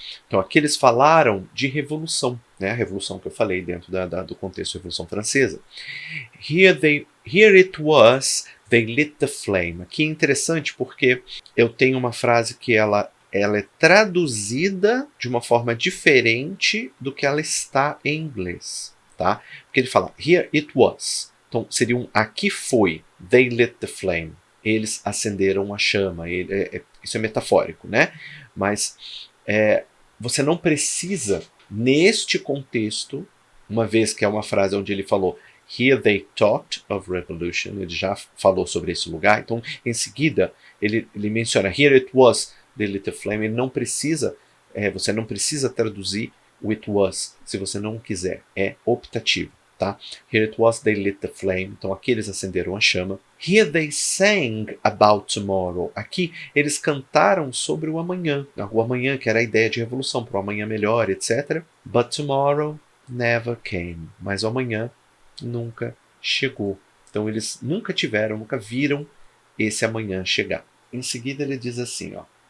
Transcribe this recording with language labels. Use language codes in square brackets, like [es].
[pt] Então aqui eles falaram de revolução, né? A revolução que eu falei dentro do contexto da Revolução Francesa. [en] Here it was, they lit the flame. [pt] Aqui é interessante porque eu tenho uma frase que ela é traduzida de uma forma diferente do que ela está em inglês, tá? Porque ele fala, [en] here it was. [pt] Então seria aqui foi, [en] they lit the flame. [pt] Eles acenderam a chama. Isso é metafórico, né? Mas você não precisa, neste contexto, uma vez que é uma frase onde ele falou [en] here they talked of revolution, [pt] ele já falou sobre esse lugar, então em seguida ele menciona [en] here it was, the little flame. [pt] Ele não precisa, você não precisa traduzir o it was se você não quiser, é optativo, tá? [en] Here it was, they lit the flame. [pt] Então aqui eles acenderam a chama. [en] Here they sang about tomorrow. [pt] Aqui eles cantaram sobre o amanhã que era a ideia de revolução, para o amanhã melhor, etc. [en] But tomorrow never came. [pt] Mas o amanhã nunca chegou. Então eles nunca viram esse amanhã chegar. Em seguida ele diz assim, ó.